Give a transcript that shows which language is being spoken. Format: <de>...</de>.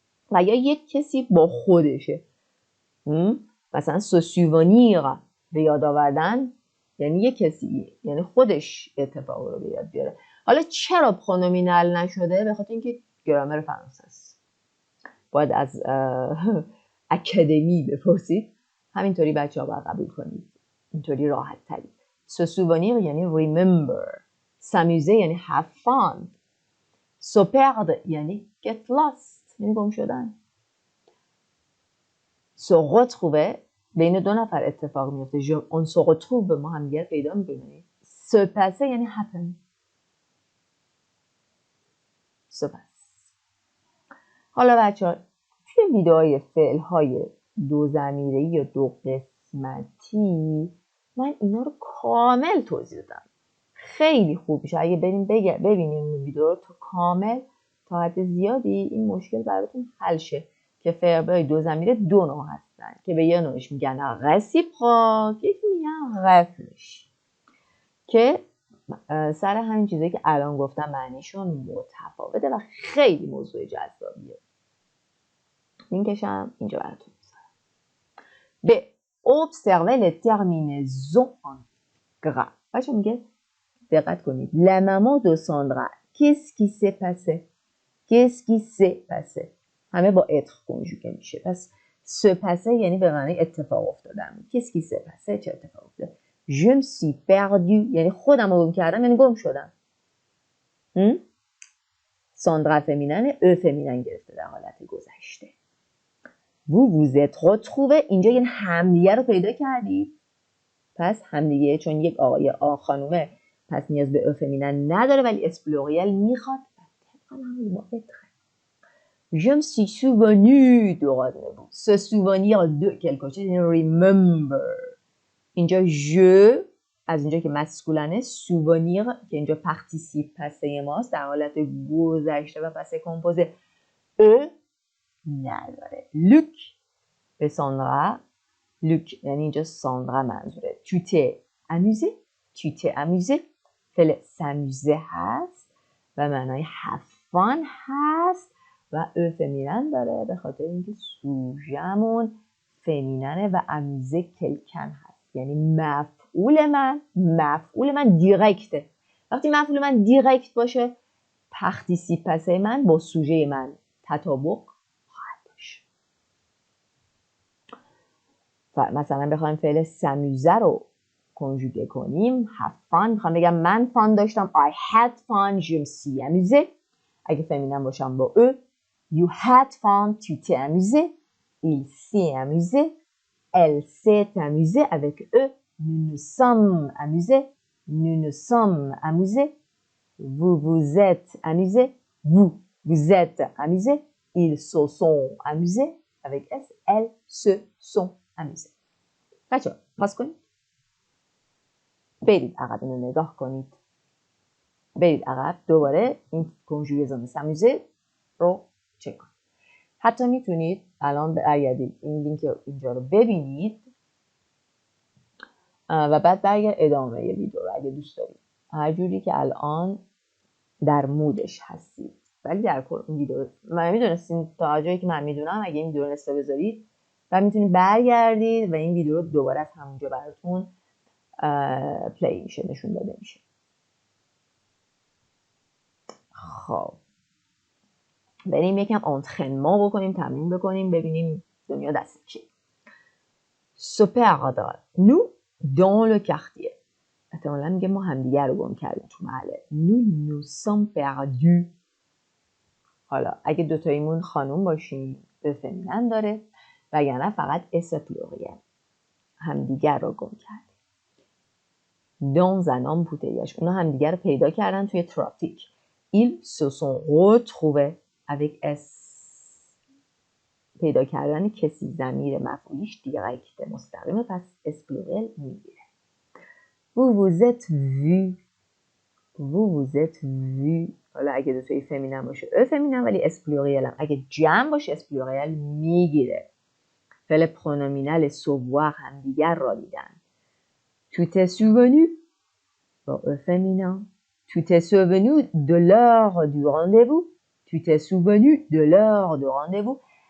<fa>و یا یک کسی با خودشه، مثلا</fa> <fr>se souvenir</fr> <fa>به یاد آوردن یعنی یک کسی، یعنی خودش اتفاق رو به یاد بیاره. حالا چرا پرونومینال نشده؟ به خاطر اینکه گرامر فرانسه است. باید از اکادمی بپرسید. همینطوری بچه‌ها باید قبول کنید. اینطوری راحت تری.</fa> <fr>se souvenir</fr> <fa>یعنی</fa> <en>remember.</en> <fr>s'amuser یعنی</fr> <en>have fun.</en> <fr>se perdre</fr> <fa>یعنی</fa> <en>get lost</en> <fa>یعنی گم شدن.</fa> <fr>se retrouver</fr> <fa>بین دو نفر اتفاق میفته.</fa> <fr>on se retrouve</fr> <fa>ما هم دیگر پیدا می‌کنیم.</fa> <fr>se passer</fr> <fa>یعنی</fa> <en>happen.</en> <fr>se passe.</fr> <fa>حالا بچه‌ها توی ویدئوهای فعل‌های دو ضمیره‌ای یا دو قسمتی من اینا رو کامل توضیح دادم. خیلی خوب میشه اگه بریم ببینیم این ویدیو رو تا کامل، تا حد زیادی این مشکل براتون حل شه که فعل‌های دو ضمیره دو نوع هستن که به یه نوعش میگن رسیپروک، یکی میگن رفلش، که سر همین چیزایی که الان گفتم معنیشون متفاوته و خیلی موضوع جذابیه. لینکشم اینجا براتون میذارم. به</fa> <fr>observer les terminaisons en gras.</fr> <fa>بچه میگه دقت کنید.</fa> <fr>La maman de Sandra, qu'est-ce qui s'est passé? Qu'est-ce qui s'est passé?</fr> <fa>همه با être کنجوگه میشه. پس</fa> <fr>se passer</fr> <fa>یعنی به معنی اتفاق افتادن.</fa> <fr>Qu'est-ce qui s'est passé؟</fr> <fa>چه اتفاق افتاد؟</fa> <fr>Je me suis perdu</fr> <fa>یعنی خودم رو گم کردم، یعنی گم شدم. ساندرا فمینن، او فمینن گرفته در حالت گذشته.</fa> <fr>vous vous êtes retrouvé</fr> <fa>اینجا یعنی همدیگه رو پیدا کردید. پس همدیگه چون یک آقای خانومه پس نیاز به او فمینن نداره ولی اسپلوریال میخواد.</fa> <fr>Je me suis souvenu de rendez-vous. Se souvenir de quelque chose</fr> <fa>یعنی</fa> <en>remember.</en> <fa>اینجا je از اینجا که مسکولانه، souvenir که اینجا پارتیسیپ پسه ماست در حالت گذشته و پسه کمپوزه ا نداره. لوک به ساندرا، لوک یعنی اینجا ساندرا منظوره.</fa> <fr>tu t'es amusé، tu t'es amusé</fr> <fa>فعل</fa> <fr>s'amuser</fr> <fa>هست و معنای</fa> <en>have fun</en> <fa>هست و او فمینن داره به خاطر اینکه سوژمون فمیننه و امیزه کلکن هست، یعنی مفعول من دیرکته. وقتی مفعول من دیرکت باشه پارتیسیپ پسه من با سوژه من تطابق خواهد داشت. مثلا بخوایم فعل</fa> <fr>s'amuser</fr> <fa>رو کنجوگه کنیم</fa> <en>have fun،</en> <fa>میخوام بگم من فان داشتم</fa> <en>I had fun</en> <fr>je me suis amusé.</fr> <fa>اگه فمینم باشم با</fa> <fr>eux</fr> <en>you had fun</en> <fr>tu t'es amusé il s'est amusé elle s'est amusée avec eux nous nous sommes amusés nous nous sommes amusés vous vous êtes amusés vous vous êtes amusés ils se sont amusés avec S elles se sont amusés.</fr> <fa>بچه‌ها پاس کنید، برید عقب اینو نگاه کنید، برید عقب دوباره این کنجوگزون</fa> <fr>s'amuser</fr> <fa>رو چک کنید. حتی میتونید الان برگردید این لینک اینجا رو ببینید و بعد برگرد ادامه ویدیو رو اگه دوست دارید، هر جوری که الان در مودش هستید. ولی در کل این ویدیو من میدونستین تا جایی که من میدونم اگه این ویدیو رو نصفه بذارید و میتونید برگردید و این ویدیو رو دوباره از همونجا براتون پلی میشه، نشون داده میشه. خب بریم یکم انترنمان بکنیم، تمرین بکنیم، ببینیم دنیا دست چی.</fa> <fr>Se perdre nous dans le quartier.</fr> <fa>احتمالا میگه ما همدیگر رو گم کردیم تو محله.</fa> <fr>Nous nous sommes perdus.</fr> <fa>حالا اگه دوتاییمون خانوم باشیم به فمینن داره وگرنه فقط اس پلوریل، همدیگر رو گم کردیم.</fa> <fr>dans un embouteillage.</fr> <fa>اونا همدیگر رو پیدا کردن توی ترافیک.</fa> <fr>Ils se sont retrouvés avec S.</fr> <fa>پیدا کردن کسی ضمیر مفعولیش دیرکت مستقیمه پس اس پلوریل میگیره.</fa> <fr>vous vous êtes vu. vous vous êtes vu.</fr> <fa>حالا اگه دوتایی فمینن باشه ا فمینن ولی اس پلوریل هم اگه جمع باشه اس پلوریل میگیره. فعل پرونومینال سووار هم دیگر را دیدن.</fa> <fr>tu t'es souvenu</fr> <fa>با ا فمینن.</fa> <fr>tu t'es souvenu de l'heure du rendez-vous. tu t'es souvenu de l'heure de rendez-vous.</fr>